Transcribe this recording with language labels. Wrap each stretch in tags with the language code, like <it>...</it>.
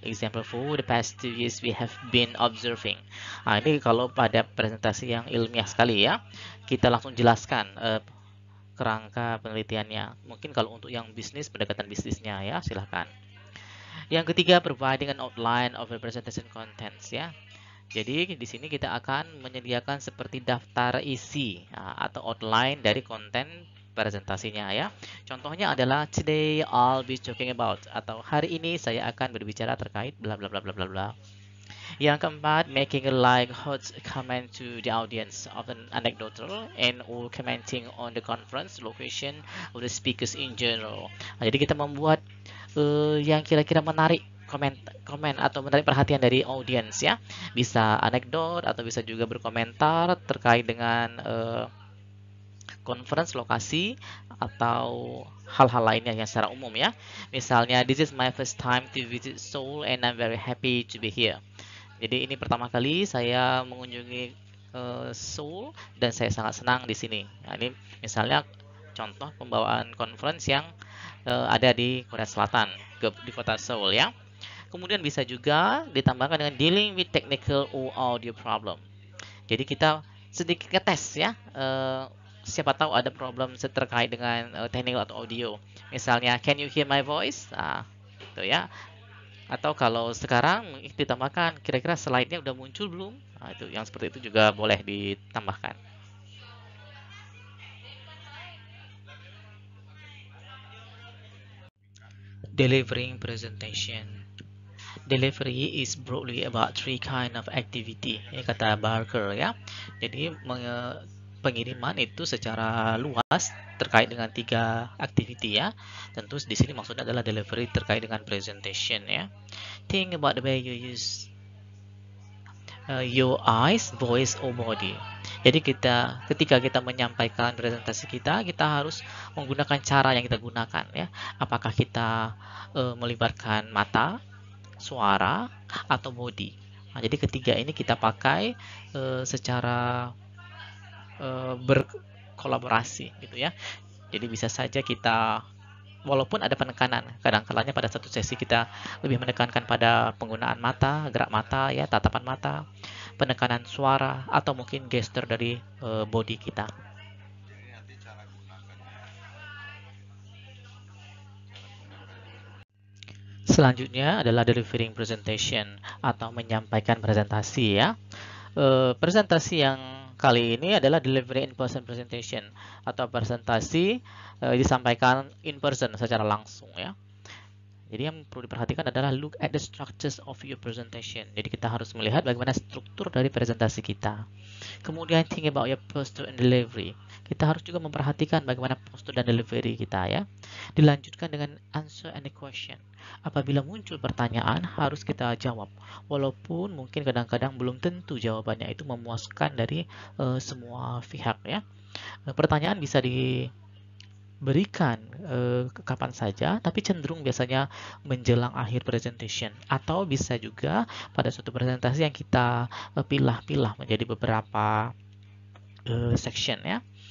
<en>Example, for the past 2 years we have been observing.</en> <id>Nah, ini kalau pada presentasi yang ilmiah sekali ya, kita langsung jelaskan kerangka penelitiannya. Mungkin kalau untuk yang bisnis, pendekatan bisnisnya ya, silahkan. Yang ketiga,</id> <en>providing an outline of the presentation contents</en> <id>ya. Jadi di sini kita akan menyediakan seperti daftar isi atau outline dari konten presentasinya ya. Contohnya adalah</id> <en>today I'll be talking about,</en> <id>atau hari ini saya akan berbicara terkait bla bla bla bla bla bla.</id> <en>Yang keempat, making a like hot comment to the audience, often anecdotal and or commenting on the conference location of the speakers in general.</en> <id>Nah, jadi kita membuat yang kira-kira menarik komen atau menarik perhatian dari audiens ya. Bisa anekdot atau bisa juga berkomentar terkait dengan conference lokasi atau hal-hal lainnya yang secara umum ya.</id> <en>Misalnya, this is my first time to visit Seoul and I'm very happy to be here.</en> <id>Jadi ini pertama kali saya mengunjungi Seoul dan saya sangat senang di sini. Nah, ini misalnya contoh pembawaan conference yang ada di Korea Selatan, di kota Seoul ya. Kemudian bisa juga ditambahkan dengan</id> <en>dealing with technical or audio problem.</en> <id>Jadi kita sedikit ngetes ya siapa tahu ada problem terkait dengan teknik atau audio. Misalnya,</id> <en>can you hear my voice?</en> <id>Nah, itu ya. Atau kalau sekarang ditambahkan, kira-kira slide-nya udah muncul belum? Nah, itu yang seperti itu juga boleh ditambahkan.</id> <en>Delivering presentation. Delivery is broadly about three kind of activity,</en> <id>ya kata Barker ya. Jadi pengiriman itu secara luas terkait dengan tiga activity ya. Tentu di sini maksudnya adalah delivery terkait dengan presentation ya.</id> <en>Think about the way you use your eyes, voice, or body.</en> <id>Jadi ketika kita menyampaikan presentasi kita harus menggunakan cara yang kita gunakan ya. Apakah kita melibatkan mata, suara, atau body. Nah, jadi ketiga ini kita pakai secara berkolaborasi gitu ya. Jadi bisa saja kita, walaupun ada penekanan, kadang-kadangnya pada satu sesi kita lebih menekankan pada penggunaan mata, gerak mata ya, tatapan mata, penekanan suara, atau mungkin gesture dari body kita. Selanjutnya adalah delivering presentation atau menyampaikan presentasi ya. Presentasi yang kali ini adalah</id> <en>delivery in person presentation</en> <id>atau presentasi disampaikan in person secara langsung ya. Jadi yang perlu diperhatikan adalah</id> <en>look at the structures of your presentation.</en> <id>Jadi kita harus melihat bagaimana struktur dari presentasi kita.</id> <en>Kemudian think about your posture and delivery.</en> <id>Kita harus juga memperhatikan bagaimana postur dan delivery kita ya. Dilanjutkan dengan</id> <en>answer any question.</en> <id>Apabila muncul pertanyaan harus kita jawab. Walaupun mungkin kadang-kadang belum tentu jawabannya itu memuaskan dari semua pihak ya. Pertanyaan bisa diberikan kapan saja, tapi cenderung biasanya menjelang akhir presentation, atau bisa juga pada suatu presentasi yang kita pilah-pilah menjadi beberapa section ya.</id>